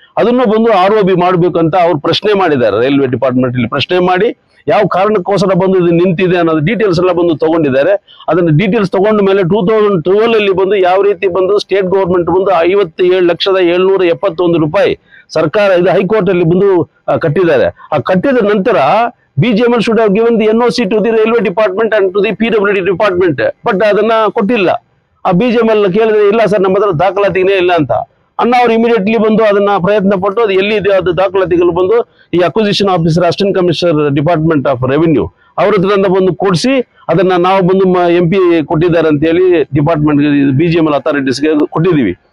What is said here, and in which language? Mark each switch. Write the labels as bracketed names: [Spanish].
[Kannada] ಅದನ್ನು ಬಂದು ROB ಮಾಡಬೇಕು ಅಂತ ಅವ್ರು ಪ್ರಶ್ನೆ ಮಾಡಿದ್ದಾರೆ. ರೈಲ್ವೆ ಡಿಪಾರ್ಟ್ಮೆಂಟ್ ಇಲ್ಲಿ ಪ್ರಶ್ನೆ ಮಾಡಿ ಯಾವ ಕಾರಣಕ್ಕೋಸ್ಕರ ಬಂದು ಇದು ನಿಂತಿದೆ ಅನ್ನೋದು ಡೀಟೇಲ್ಸ್ ಎಲ್ಲ ಬಂದು ತಗೊಂಡಿದ್ದಾರೆ. ಅದನ್ನ ಡೀಟೇಲ್ಸ್ ತಗೊಂಡ ಮೇಲೆ 2012 ಅಲ್ಲಿ ಬಂದು ಯಾವ ರೀತಿ ಬಂದು ಸ್ಟೇಟ್ ಗೌರ್ಮೆಂಟ್ ಬಂದು 57,771 ರೂಪಾಯಿ ಸರ್ಕಾರ ಇದು ಹೈಕೋರ್ಟ್ ಅಲ್ಲಿ ಬಂದು ಕಟ್ಟಿದ್ದಾರೆ. ಆ ಕಟ್ಟಿದ ನಂತರ [English] BGML should have given the NOC to the railway department and to the PWD department. [Kannada] But ಅದನ್ನ ಕೊಟ್ಟಿಲ್ಲ. ಆ BGML ಕೇಳಿದ್ರೆ ಇಲ್ಲ ಸರ್ ನಮ್ಮ ಹತ್ರ ದಾಖಲಾತಿನೇ ಇಲ್ಲ ಅಂತ ಅನ್ನ ಅವ್ರು ಇಮಿಡಿಯೇಟ್ಲಿ ಬಂದು ಅದನ್ನ ಪ್ರಯತ್ನ ಪಟ್ಟು ಅದು ಎಲ್ಲಿದೆ ಅದು ದಾಖಲಾತಿಗಳು ಬಂದು ಈ acquisition officer assistant commissioner department of revenue ಅವ್ರ ಹತ್ರ ಬಂದು ಕೊಡಿಸಿ ಅದನ್ನ ನಾವು ಬಂದು MP ಕೊಟ್ಟಿದ್ದಾರೆ ಅಂತ ಹೇಳಿ ಡಿಪಾರ್ಟ್ಮೆಂಟ್ BGML ಅಥಾರಿಟೀಸ್ಗೆ ಕೊಟ್ಟಿದ್ದೀವಿ.